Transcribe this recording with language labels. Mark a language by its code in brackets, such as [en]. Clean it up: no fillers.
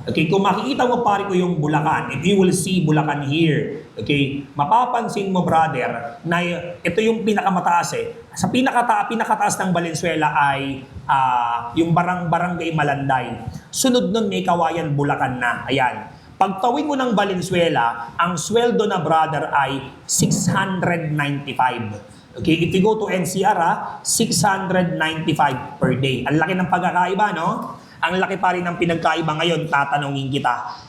[tl] Okay, kung makikita mo pare ko yung Bulacan, [en] if you will see Bulacan here, [tl] okay, mapapansin mo, brother, na ito yung pinakamataas eh. Sa pinakataas ng Valenzuela ay yung Barangay Malanday. Sunod nun may Kawayan, Bulacan na. Ayan. Pagtawid mo ng Valenzuela, ang sweldo na, brother, ay 695. [en] Okay, if you go to NCR, 695 per day. [tl] Ang laki ng pagkakaiba, no? Ang laki pa rin ng pinagkaiba ngayon, tatanungin kita.